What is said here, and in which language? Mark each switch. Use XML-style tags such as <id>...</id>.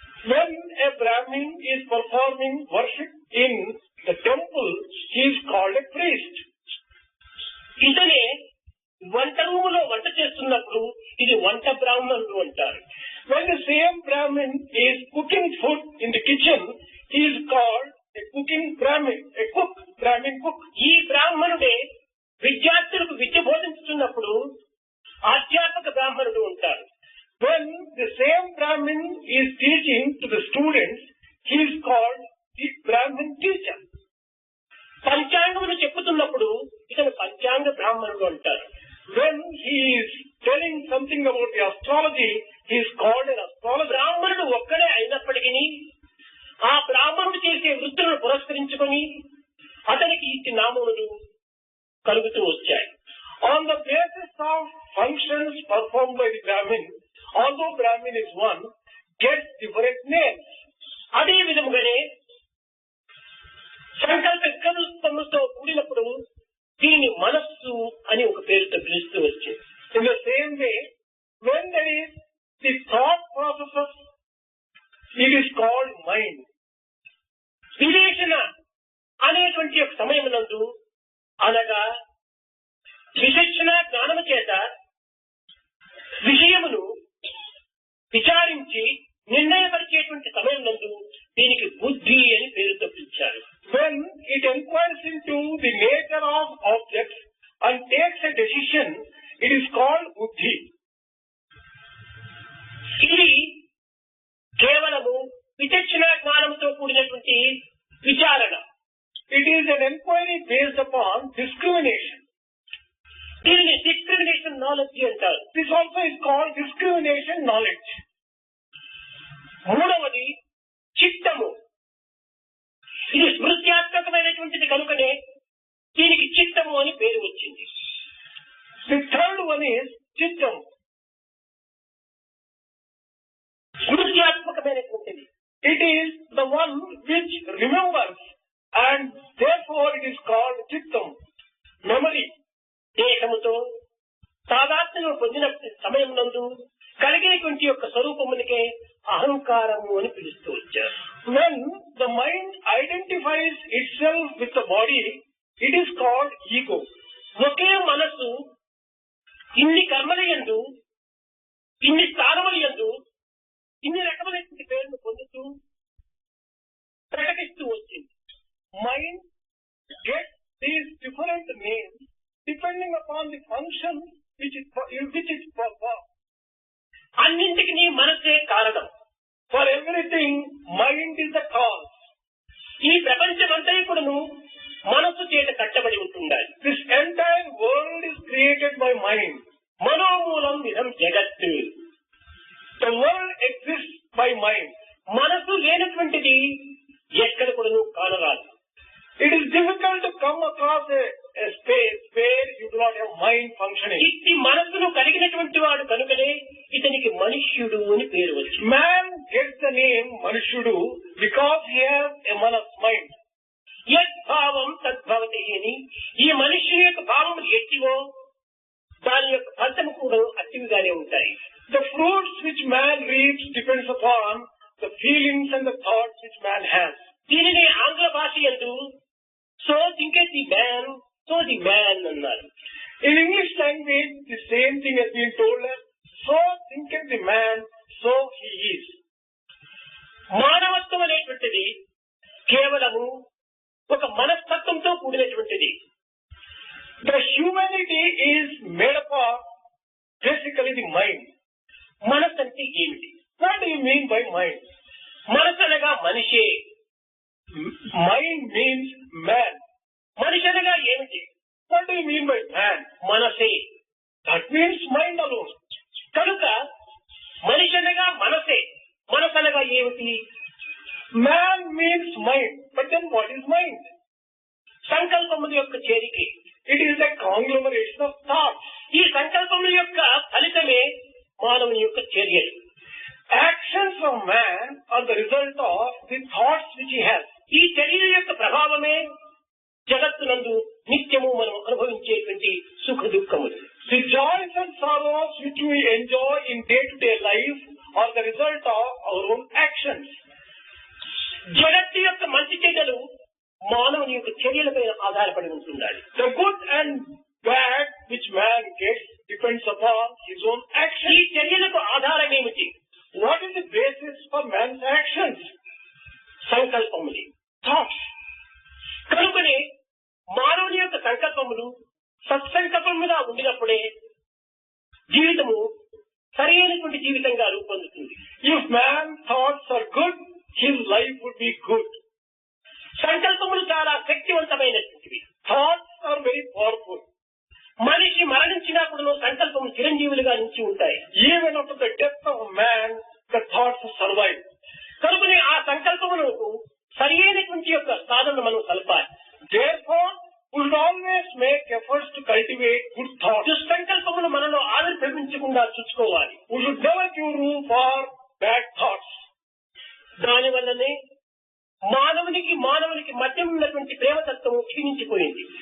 <en>When a Brahmin is performing worship in the temple, he is called a priest.</en> <te>ఇతనే వంట రూములో వంట చేస్తున్నప్పుడు ఇది వంట బ్రాహ్మణుడు అంటారు.</te> <en>When the same Brahmin is cooking food in the kitchen, he is called a cooking Brahmin, a cook, Brahmin cook.</en> <te>ఈ బ్రాహ్మణుడే విద్యార్థులకు విద్య బోధించుతున్నప్పుడు ఆధ్యాత్మిక బ్రాహ్మణుడు అంటారు.</te> <en>When the same Brahmin is teaching to the students, he is called the Brahmin teacher.</en> <te>పంచాంగములు చెప్పుతున్నప్పుడు ఇతను పంచాంగ బ్రాహ్మణుడు అంటారు.</te> <en>When he is telling something about the astrology, he is called an astrologer.</en> <te>బ్రాహ్మణుడు ఒక్కడే అయినప్పటికీ ఆ బ్రాహ్మణుడు చేసే వృత్తులను పురస్కరించుకొని అతనికి ఇట్టి నామములు కలుగుతూ వచ్చాయి.</te> <en>On the basis of functions performed by the Brahmin, although Brahmin is one, gets different names.</en> <te>అదే విధముగానే సంకల్ప వికల్పములతో కూడినప్పుడు దీనిని మనస్సు అని ఒక పేరుతో పిలుస్తూ వచ్చింది.</te> <en>In the same way, when there is the thought processes, it is called mind.</en> <te>వివేచన అనేటువంటి ఒక సమయమునందు అనగా విచక్షణ జ్ఞానము చేత విషయమును విచారించి నిర్ణయపరిచేటువంటి సమయం నందు దీనికి బుద్ధి అని పేరుతో పిలిచారు.</te> <en>When it inquires into the nature of objects and takes a decision, it is called buddhi.</en> <te>ఇది కేవలము విచక్షణ జ్ఞానంతో కూడినటువంటి విచారణ.</te> <en>It is an inquiry based upon discrimination.</en> <te>దీనిని డిస్క్రిమినేషన్ నాలెడ్జ్ అంటారు.</te> <en>This also is called discrimination knowledge.</en> <te>మూడవది చిత్తము. ఇది స్మృత్యాత్మకమైనటువంటిది కనుకనే దీనికి చిత్తము అని పేరు వచ్చింది.</te> <en>The third one is chittam.</en> <te>స్మృత్యాత్మకమైనటువంటిది.</te> <en>It is the one which remembers and therefore it is called chittam, memory.</en> <te>దేశముతో తాదాత్మ్యం పొందిన సమయం నందు కలిగేటువంటి యొక్క స్వరూపమునికే అహంకారము అని పిలుస్తూ వచ్చారు.</te> <en>When the mind identifies itself with the body, it is called ego.</en> <te>ఒకే మనస్సు ఇన్ని కర్మల యందు, ఇన్ని స్థానముల యందు, ఇన్ని రకములైన పేరును పొందుతూ ప్రకటిస్తూ వచ్చింది.</te> <en>Mind gets these different names depending upon the function which it performs.</en> <te>అన్నింటికి మనసే కారణం.</te> <en>For everything, mind is the cause.</en> <te>ఈ ప్రపంచమంతా కూడాను మనస్సు చేత కట్టబడి ఉంటుండాలి.</te> <en>This entire world is created by mind.</en> <sa>మనోమూలం ఇదం జగత్తు.</sa> <en>The world exists by mind.</en> <te>మనసు లేనటువంటిది ఎక్కడ కూడాను కానరాదు.</te> <en>It is difficult to come across a space where you do not have mind functioning.</en> <te>ఇట్టి మనస్సును కలిగినటువంటి వాడు కనుకనే ఇతనికి మనుష్యుడు అని పేరు వచ్చింది.</te> <en>Man gets the name Manushyudu because he has a manas mind.</en> <sa>యద్భావం తద్భవతి</sa> <te>అని ఈ మనుష్యుని యొక్క భావములు ఎట్టివో దాని యొక్క ఫలితము కూడా అట్టివిగానే ఉంటాయి.</te> <en>The fruits which man reaps depends upon the feelings and the thoughts which man has.</en> <te>దీనిని ఆంగ్ల భాష యందు</te> <en>so thinketh the man so the man</en> <te>అన్నారు.</te> <en>In English language, the same thing has been told as so thinketh the man, so he is.</en> <te>మానవత్వం అనేటువంటిది కేవలము ఒక మనస్తత్వంతో కూడినటువంటిది.</te> <en>The humanity is made up of basically the mind.</en> <te>మనసు అంటే ఏమిటి?</te> <en>What do you mean by mind?</en> <te>మనసు అనగా మనిషే.</te> <en>Mind means man.</en> <te>మనిషి అనగా ఏమిటి?</te> <en>What do you mean by man?</en> <te>మనసే.</te> <en>That means mind alone.</en> <te>కనుక మనిషి అనగా మనసే. మనసు అనగా ఏమిటి?</te> <en>Man means mind. But then what is mind?</en> <te>సంకల్పముల యొక్క చేరిక.</te> <en>It is a conglomeration of thoughts.</en> <te>ఈ సంకల్పముల యొక్క ఫలితమే మానవుని యొక్క చర్యలు.</te> <en>Actions of man are the result of the thoughts which he has.</en> <te>ఈ చర్యల యొక్క ప్రభావమే జగత్తునందు నిత్యము మనం అనుభవించేటువంటి సుఖ దుఃఖములు.</te> <en>The joys and sorrows which we enjoy in day-to-day life are the result of our own actions.</en> <te>జగత్తు యొక్క మంచి చెడ్డలు మానవుని యొక్క చర్యలపై ఆధారపడి ఉంటున్నాయి.</te> <en>The good and bad which man gets depends upon his own</en> <te>ఈ</te> <en>actions.</en> <te>చర్యలకు ఆధారం ఏమిటి?</te> <en>What is the basis for man's actions?</en> <te>సంకల్పములు,</te> <en>Thoughts.</en> <te>కనుకనే మానవుని యొక్క సంకల్పములు సత్సంకల్పముగా ఉండినప్పుడే జీవితము సరైనటువంటి జీవితంగా రూపొందుతుంది.</te> <en>If man's thoughts are good, his life would be good.</en> <te>సంకల్పములు చాలా శక్తివంతమైనటువంటివి.</te> <en>Thoughts are very powerful.</en> <te>మనిషి మరణించినా కూడా సంకల్పము చిరంజీవులుగా నిలిచి ఉంటాయి.</te> <en>Even after the death of man, the thoughts survive.</en> <te>కనుకనే ఆ సంకల్పములకు సరైనటువంటి యొక్క సాధన మనం కలపాలి.</te> <en>Therefore, we should always make efforts to cultivate good thoughts.</en> <te>దుస్సంకల్పములు మనలో ఆవిర్భవించకుండా చూసుకోవాలి.</te> <en>We should never give room for bad thoughts.</en> <te>దానివల్లనే మానవునికి మధ్య ఉన్నటువంటి ప్రేమతత్వము క్షీణించిపోయింది.</te>